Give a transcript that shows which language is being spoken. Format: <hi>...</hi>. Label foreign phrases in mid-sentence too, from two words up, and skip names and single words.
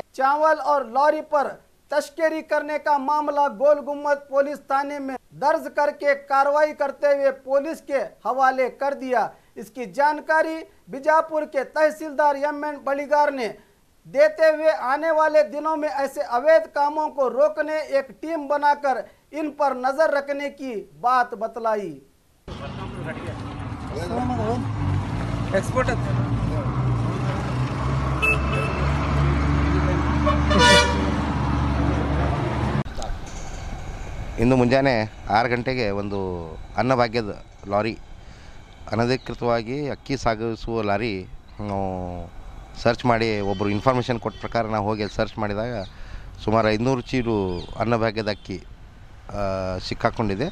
<hi>चावल और लॉरी पर तस्करी करने का मामला गोल गुम्बद पुलिस थाने में दर्ज करके कार्रवाई करते हुए पुलिस के हवाले कर दिया। इसकी जानकारी बीजापुर के तहसीलदार एम.एन. बड़ेगार ने देते हुए आने वाले दिनों में ऐसे अवैध कामों को रोकने एक टीम बनाकर इन पर नजर रखने की बात बतलाई।</hi> <kn>ಇಂದು ಮುಂಜಾನೆ 6 ಗಂಟೆಗೆ ಒಂದು ಅನ್ನಭಾಗ್ಯದ ಲಾರಿ ಅನಧಿಕೃತವಾಗಿ ಅಕ್ಕಿ ಸಾಗಿಸುವ ಲಾರಿ ಸರ್ಚ್ ಮಾಡಿ ಒಬ್ಬರು ಇನ್ಫಾರ್ಮೇಷನ್ ಕೊಟ್ಟ ಪ್ರಕಾರ ನಾವು ಹೋಗಿ ಸರ್ಚ್ ಮಾಡಿದಾಗ ಸುಮಾರು 500 ಚೀಲು ಅನ್ನಭಾಗ್ಯದ ಅಕ್ಕಿ ಸಿಕ್ಕಾಕೊಂಡಿದೆ।</kn>